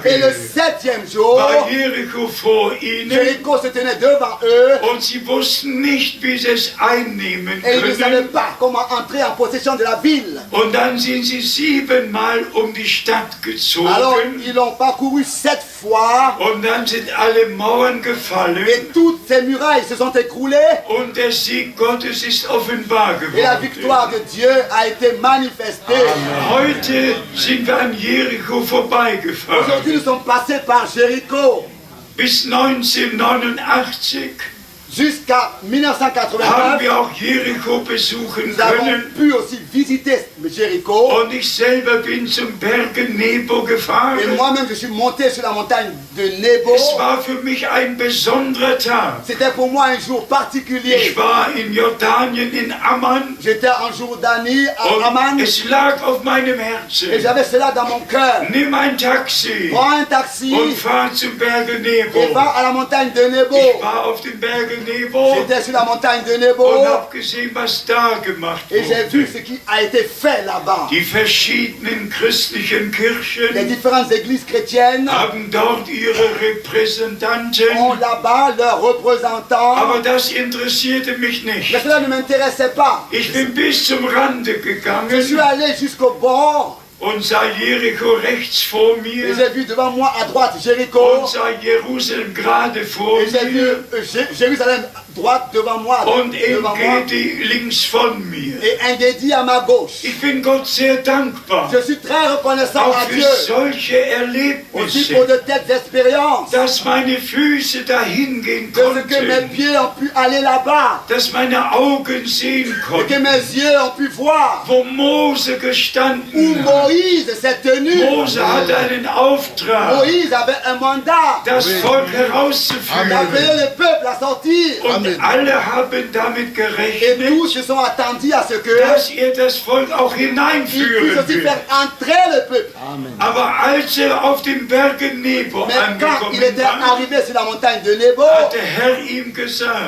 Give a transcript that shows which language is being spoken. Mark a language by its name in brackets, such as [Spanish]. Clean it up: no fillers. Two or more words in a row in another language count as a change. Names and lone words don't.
[French] 7e jour, [German] war Jericho vor ihnen. [French] Jéricho se tenait devant eux [German] Und sie wussten nicht, wie sie es einnehmen [French] et ils ne savaient [German] können. [French] pas comment entrer en possession de la ville. [German] Und dann sind sie 7-mal um die Stadt [French] Alors [German] gezogen. [French] ils l'ont parcouru 7 fois [German] Und dann sind alle Mauern gefallen. [French] et toutes ces murailles se sont écroulées [German] Und der Sieg Gottes ist offenbar [French] et la [German] geworden. [French] victoire de Dieu a été manifestée. [German] Heute sind wir an Jericho vorbeigefahren. [French] Aujourd'hui nous sommes passés par Jéricho [German] Bis 1989 [French] jusqu'à [German] haben [French] 1989. [German] wir auch Jericho besuchen [French] Nous avons [German] können. [French] pu aussi visiter Jéricho. [German] Und ich selber bin zum Berge Nebo [French] Et [German] gefahren. [French] moi-même, je suis monté sur la montagne de Nebo. [German] Es war für mich ein besonderer Tag. [French] C'était pour moi un jour particulier. [German] Ich war in Jordanien in Amman [French] J'étais en Jourdanie, à [German] und [French] Amman, [German] es lag auf meinem [French] et [German] Herzen. [French] j'avais cela dans mon cœur. [German] Nimm ein Taxi [French] Prends un taxi [German] und fahr zum Berge [French] et [German] Nebo. [French] va à la montagne de Nebo. [German] Ich war auf dem Berge Nebo [French] J'étais sur la montagne de Nebo [German] und habe gesehen, was da gemacht [French] et j'ai vu [German] wurde. [French] ce qui a été fait là-bas. [German] Die verschiedenen christlichen [French] Les [German] Kirchen [French] différentes églises chrétiennes [German] haben dort ihre Repräsentanten, [French] ont là-bas leurs représentants. [German] aber das interessierte mich [French] Mais [German] nicht. [French] cela ne m'intéressait pas. [German] Ich bin bis zum Rande [French] Je suis [German] gegangen [French] allé jusqu'au bord [German] und sah Jericho rechts vor [French] et [German] mir [French] j'ai vu devant moi à droite Jéricho. [German] und sah Jerusalem gerade vor [French] Et j'ai vu [German] mir [French] Jérusalem droite devant moi, [German] und [French] devant moi, [German] Engedi links von mir. [French] et Engedi à ma gauche. [German] Ich bin Gott sehr dankbar, [French] Je suis très reconnaissant [German] auch [French] à [German] für [French] Dieu [German] solche [French] aussi pour [German] Erlebnisse, [French] de telles expériences, [German] dass meine Füße dahin gehen [French] de ce que mes [German] konnten, [French] pieds ont pu aller là-bas, [German] dass meine Augen sehen [French] et que [German] konnten, [French] mes yeux ont pu voir [German] wo Mose [French] où [German] gestanden hat. [French] Moïse s'est tenu. [German] Mose hatte einen Auftrag, [French] Moïse avait un mandat [German] das Volk herauszuführen. [French] d'appeler le peuple à sortir. [German] Und alle haben damit [French] Et [German] gerechnet, [French] tous se sont attendus à ce que [German] dass er das Volk auch [French] il puisse [German] hineinführen [French] aussi [German] wird. [French] faire entrer le peuple. [German] Aber als auf dem Berge Nebo [French] Mais quand il [German] angekommen [French] était [German] war, [French] arrivé sur la montagne de Nebo, [German] hat der Herr ihm gesagt,